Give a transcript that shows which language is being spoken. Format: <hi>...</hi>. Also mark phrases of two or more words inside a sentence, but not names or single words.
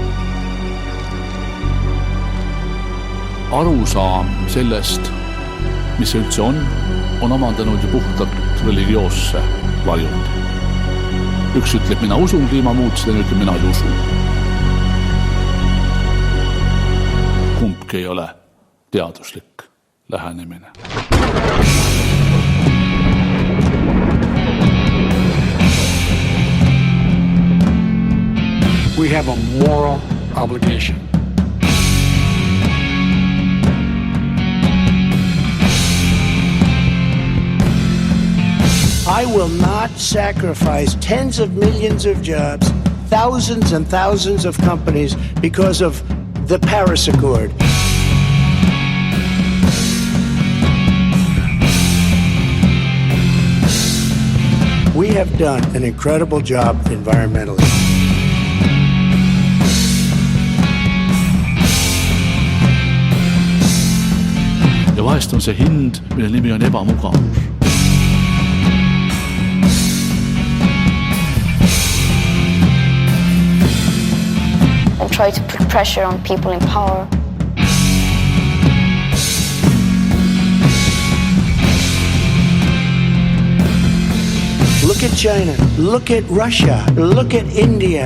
<et>Arusaam sellest, mis see üldse on omandanud ju puhtalt religioosse varjund. Üks ütleb, mina usun kliimamuutusi, teine ütleb, mina ei usu. Kumbki ei ole teaduslik lähenemine.</et> <en>We have a moral obligation. I will not sacrifice tens of millions of jobs, thousands and thousands of companies because of the Paris Accord. We have done an incredible job environmentally.</en> <et>Ja vahest on see hind, mille nimi on ebamugavus.</et> <en>And try to put pressure on people in power. Look at China, look at Russia, look at India.</en>